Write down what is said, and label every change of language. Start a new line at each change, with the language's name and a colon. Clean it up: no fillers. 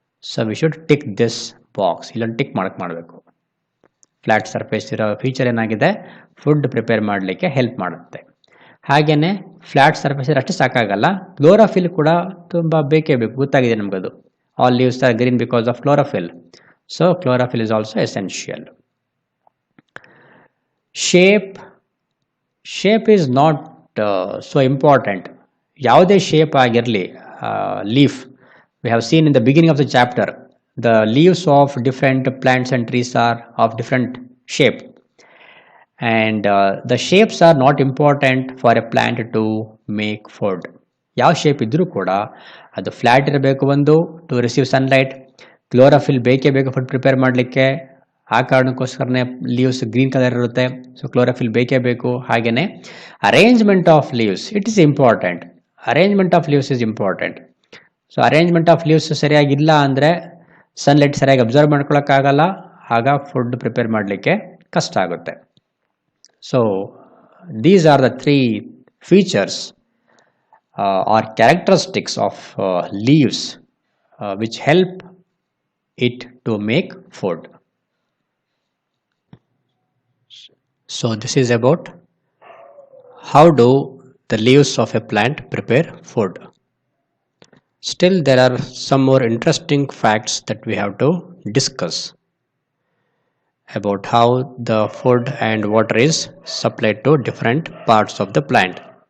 English: so we should tick this box,
Kannada: ಇಲ್ಲೊಂದು tick ಮಾಡಬೇಕು. Flat surface ಇರೋ ಫೀಚರ್ ಏನಾಗಿದೆ, ಫುಡ್ ಪ್ರಿಪೇರ್ ಮಾಡಲಿಕ್ಕೆ ಹೆಲ್ಪ್ ಮಾಡುತ್ತೆ. ಹಾಗೆಯೇ ಫ್ಲ್ಯಾಟ್ ಸರ್ಫೇಸ್ ಅಷ್ಟೇ ಸಾಕಾಗಲ್ಲ, ಕ್ಲೋರೋಫಿಲ್ ಕೂಡ ತುಂಬ ಬೇಕೇ ಬೇಕು. ಗೊತ್ತಾಗಿದೆ ನಮಗದು.
English: All leaves are green because of chlorophyll. So chlorophyll is also essential. Shape is not so important.
Kannada: ಯಾವುದೇ ಶೇಪ್ ಆಗಿರಲಿ,
English: leaf, we have seen in the beginning of the chapter, the leaves of different plants and trees are of different shape, and the shapes are not important for a plant to make food.
Kannada: ಯಾವ shape ಇದ್ರೂ ಕೂಡ ಅದು flat ಇರಬೇಕು, ಒಂದು
English: To receive sunlight.
Kannada: Chlorophyll ಬೇಕೇ ಬೇಕು food prepare ಮಾಡಲಿಕ್ಕೆ, ಆ ಕಾರಣಕ್ಕೋಸ್ಕರನೇ ಲೀವ್ಸ್ ಗ್ರೀನ್ ಕಲರ್ ಇರುತ್ತೆ. ಸೊ ಕ್ಲೋರೋಫಿಲ್ ಬೇಕೇ ಬೇಕು. ಹಾಗೆಯೇ
English: Arrangement of leaves, it is important. Arrangement of leaves is important.
Kannada: So arrangement of leaves ಸರಿಯಾಗಿಲ್ಲ ಅಂದರೆ ಸನ್ಲೈಟ್ ಸರಿಯಾಗಿ ಅಬ್ಸರ್ವ್ ಮಾಡ್ಕೊಳ್ಳೋಕ್ಕಾಗಲ್ಲ, ಆಗ ಫುಡ್ ಪ್ರಿಪೇರ್ ಮಾಡಲಿಕ್ಕೆ ಕಷ್ಟ ಆಗುತ್ತೆ.
English: So these are the 3 features are characteristics of leaves which help it to make food. So this is about how do the leaves of a plant prepare food. Still there are some more interesting facts that we have to discuss about how the food and water is supplied to different parts of the plant.